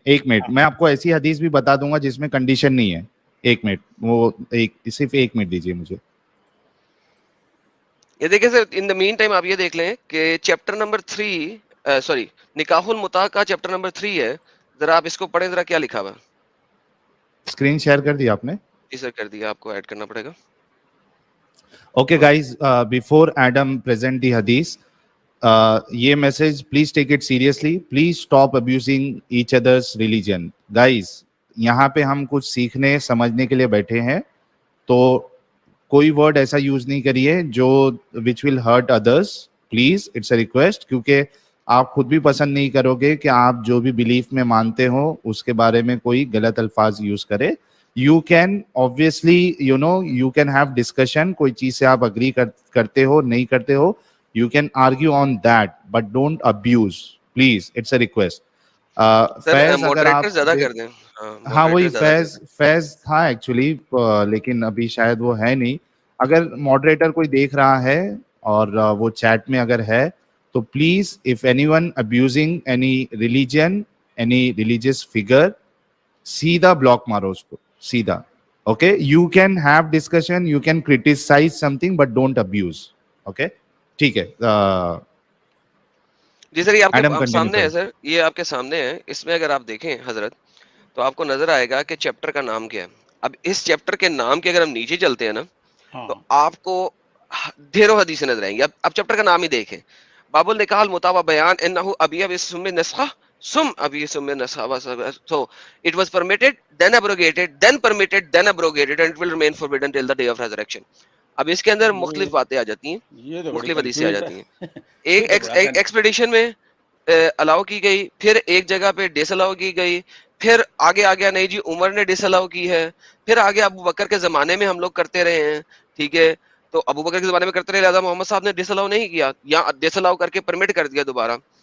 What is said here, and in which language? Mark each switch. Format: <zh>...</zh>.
<ur>ایک منٹ, میں آپ کو ایسی حدیث بھی بتا دوں گا جس میں کنڈیشن نہیں ہے. ایک منٹ, وہ صرف ایک منٹ دیجیے مجھے. یہ دیکھیں سر,</ur> <en>in the meantime</en> <ur>آپ یہ دیکھ لیں کہ چیپٹر نمبر 3 نکاح المتا کا چیپٹر نمبر 3 ہے, ذرا آپ اس کو پڑھیں, ذرا کیا لکھا ہوا ہے. اسکرین شیئر کر دیا آپ نے؟ جی سر کر دیا, آپ کو ایڈ کرنا پڑے گا.</ur> <en>Okay guys, before Adam present the hadith, یہ message please take it seriously. Please stop abusing each other's religion.</en> <ur>Guys, یہاں پہ ہم کچھ سیکھنے سمجھنے کے لیے بیٹھے ہیں, تو کوئی ورڈ ایسا یوز نہیں کریے جو</ur> <en>which will hurt others. Please, it's a request,</en> <ur>کیونکہ آپ خود بھی پسند نہیں کرو گے کہ آپ جو بھی بلیف میں مانتے ہو اس کے بارے میں کوئی غلط الفاظ یوز کرے.</ur> <en>You can obviously, you can have discussion,</en> <ur>کوئی چیز سے آپ agree کرتے ہو</ur> <en>نہیں کرتے ہو, you can argue on that, but don't abuse, please, it's a request.</en> <ur>فیض اگر آپ ہاں وہی فیض تھا ایکچولی, لیکن ابھی شاید وہ ہے نہیں. اگر ماڈریٹر کوئی دیکھ رہا ہے اور وہ چیٹ میں اگر ہے تو please,</ur> <en>if anyone abusing any religion, any religious figure,</en> <ur>سیدھا بلاک مارو اس کو, سیدھا.</ur> <en>Okay, you can have discussion, you can criticise something, but don't abuse.</en> <ur>Okay ٹھیک ہے. جی سر, یہ آپ کے سامنے ہے سر, یہ آپ کے سامنے ہے. اس میں اگر آپ دیکھیں حضرت تو آپ کو نظر آئے گا کہ چیپٹر کا نام کیا ہے. اب اس چیپٹر کے نام کے اگر ہم نیچے چلتے ہیں نا تو آپ کو ڈھیروں حدیثیں نظر آئیں گی. اب چیپٹر کا نام ہی دیکھیں, باب النکاح المتا و بیان انہ ابی اب سم نسخہ سم ابی سم نسخہ.</ur> <en>So it was permitted, then abrogated, then permitted, then abrogated, and it will remain forbidden till the day of resurrection.</en> <ur>اب اس کے اندر مختلف باتیں آ جاتی ہیں, مختلف حدیثیں آ جاتی ہیں. ایک ایکسپیڈیشن میں الاؤ کی گئی, پھر ایک جگہ پہ ڈس الاؤ کی گئی, پھر آگے آ گیا نہیں جی عمر نے ڈس الاؤ کی ہے, پھر آگے ابو بکر کے زمانے میں ہم لوگ کرتے رہے ہیں. ٹھیک ہے, تو ابو بکر کے زمانے میں کرتے رہے, لہٰذا محمد صاحب نے ڈس الاؤ نہیں کیا, یا ڈس الاؤ کر کے پرمٹ کر دیا دوبارہ.</ur>